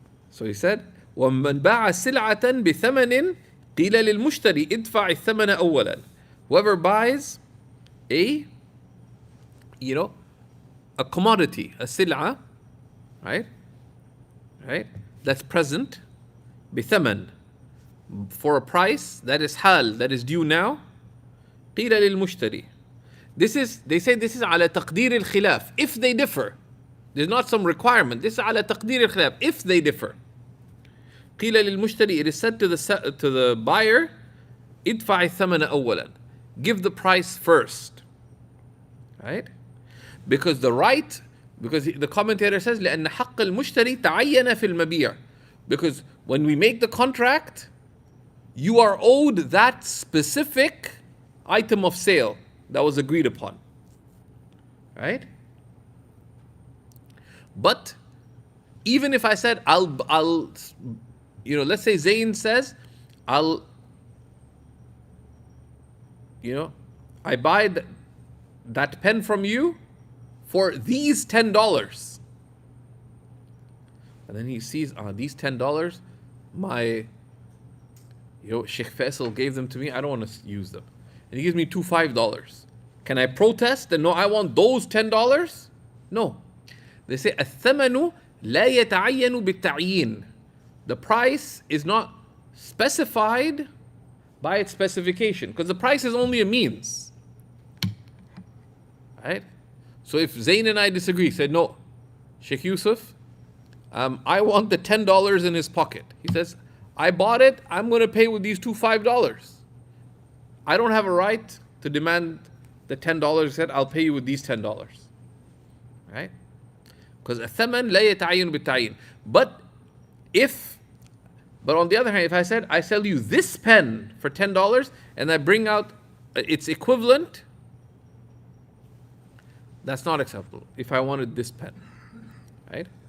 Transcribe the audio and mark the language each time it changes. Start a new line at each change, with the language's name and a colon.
English: So he said,
Arabic: وَمَنْ بَاعَ سِلْعَةً بِثَمَنٍ قِيلَ لِلْمُشْتَرِ ادْفَعِ الثَّمَنَ أَوَّلًا.
English: Whoever buys a commodity, a sil'a, right? That's present, بثمن, for a price that is hal, that is due now.
Arabic: قِيلَ لِلْمُشْتَرِ.
English: They say this is
Arabic: على تقدير الخلاف.
English: If they differ, there's not some requirement. This is
Arabic: على تقدير الخلاف.
English: If they differ.
Arabic: قِيلَ لِلْمُشْتَرِ.
English: It is said to the buyer,
Arabic: ادفع الثمن أولا.
English: Give the price first. Right? Because the commentator says
Arabic: لأن حق المشتري تعين في المبيع.
English: Because when we make the contract, you are owed that specific item of sale that was agreed upon. Right? But even if I said I'll let's say Zayn says I buy that pen from you for these $10. And then he sees, these $10, my Shaykh Faisal gave them to me, I don't want to use them. And he gives me two $5. Can I protest and no, I want those $10? No. They say,
Arabic: الثمن لا يتعين بالتعيين.
English: The price is not specified by its specification, because the price is only a means. Right? So if Zayn and I disagree, said, no, Sheikh Yusuf, I want the $10 in his pocket. He says, I bought it, I'm going to pay with these two $5. I don't have a right to demand the $10. He said, I'll pay you with these $10. Right? Because
Arabic: الثمن لا يتعين بالتعيين.
English: But on the other hand, if I said, I sell you this pen for $10 and I bring out its equivalent, that's not acceptable. If I wanted this pen, right?